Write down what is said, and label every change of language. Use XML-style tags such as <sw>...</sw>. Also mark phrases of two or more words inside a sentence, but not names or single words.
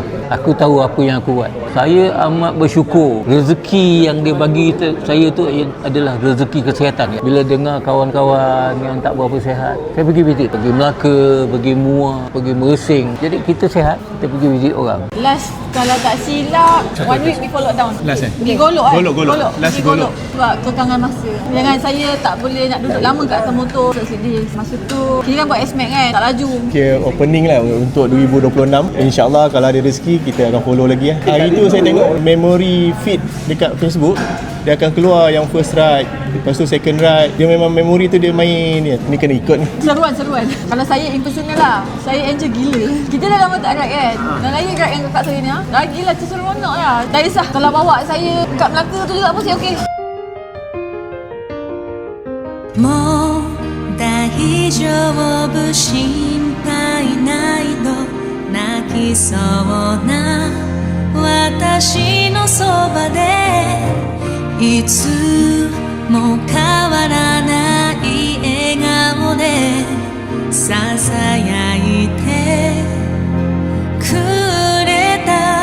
<ms>Aku tahu apa yang aku buat. Saya amat bersyukur rezeki yang dia bagi saya tu adalah rezeki kesihatan. Bila dengar kawan-kawan yang tak berapa sihat, saya pergi visit, pergi Melaka, pergi Muar, pergi Mersing. Jadi kita sihat, kita pergi visit orang. Last kalau tak silap</ms> <en>1 week before lockdown.</en> <ms>Last Pergi golok kan? Golok. Last golok. Sebab kekangan masa. Dengan saya tak boleh nak duduk lama kat atas motor. Sedih. Masa tu kira kan buat SMAC kan, tak laju. Kira opening lah untuk 2026. InsyaAllah kalau ada rezeki kita akan follow lagi lah. Hari tu saya tengok</ms> <en>memory feed</en> <ms>dekat Facebook, dia akan keluar yang</ms> <en>first ride,</en> <ms>lepas tu</ms> <en>second ride.</en> <ms>Dia memang memory tu dia main ni kena ikut ni. Seruan. Kalau saya impersonal lah, saya enjoy gila. Kita dah lama tak ride kan, dan lagi ride yang kakak saya ni lagilah seronok lah. Tak kisah kalau bawa saya kat Melaka tu juga pun saya okey.</ms> <ja>もう大丈夫心配ないの泣きそうな私のそばでいつも変わらない笑顔でささやいてくれた</ja>